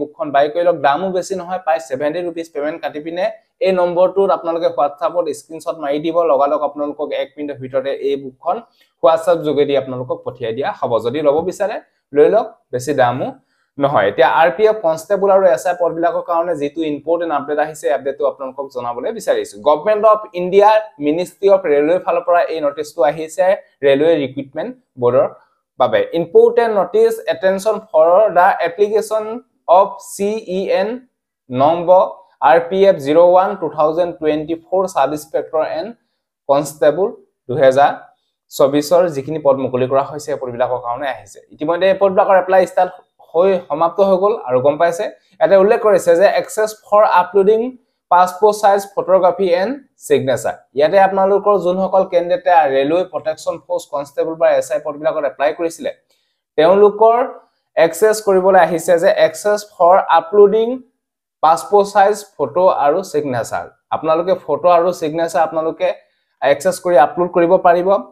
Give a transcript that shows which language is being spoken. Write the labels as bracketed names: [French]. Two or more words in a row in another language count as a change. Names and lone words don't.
[Assamese] বুকখন বাই কৰিলক দামো বেছি নহয় পাই 70 रुपीस পেমেন্ট কাটি পিনে এই নম্বৰটোত আপোনালোকে WhatsAppত স্ক্ৰিনশ্বট মাৰি দিব লগালক আপোনালোকক 1 মিনিটৰ ভিতৰতে এই বুকখন WhatsApp যোগেদি আপোনালোকক পঠিয়াই দিয়া হ'ব যদি লব বিচাৰে লৈ লওক বেছি দামো নহয় এতিয়া আৰপিএফ কনস্টেবল আৰু এসআই পদবিলাকৰ কাৰণে যেটো [English] important update [Assamese] আহিছে আপডেটটো আপোনালোকক জনাবলৈ বিচাৰিছো [English] Government of India Ministry of Railway [Assamese] ফালৰ পৰা এই নটিচটো আহিছে [English] Railway Recruitment Boardৰ [Assamese] Babe. [English] Important notice attention for the application of CEN number RPF 01 2024 sub-inspector and constable 2024 [Assamese] যিখিনি পদ মুকলি কৰা হৈছে পদবিলাকৰ কাৰণে আহিছে ইতিমধ্যে এই পদবিলাকৰ [English] apply start [Assamese] হৈ সমাপ্ত হৈ গল আৰু গম পাইছে এটা উল্লেখ কৰিছে যে [English] access for uploading passport size photography and signature [Assamese] ইয়াতে আপোনালোকৰ যোনসকল ক্যান্ডিডেটে ৰেলৱে প্ৰটেকচন ফোৰ্স কনস্টেবল বা এসআই পদবিলাকত এপ্লাই কৰিছিলে তেওঁলোকৰ এক্সেস কৰিবলৈ আহিছে যে [English] access for uploading passport size photo [Assamese] আৰু সিগনেচাৰ আপোনালোকে ফটো আৰু সিগনেচাৰ আপোনালোকে এক্সেস কৰি আপলোড কৰিব পাৰিব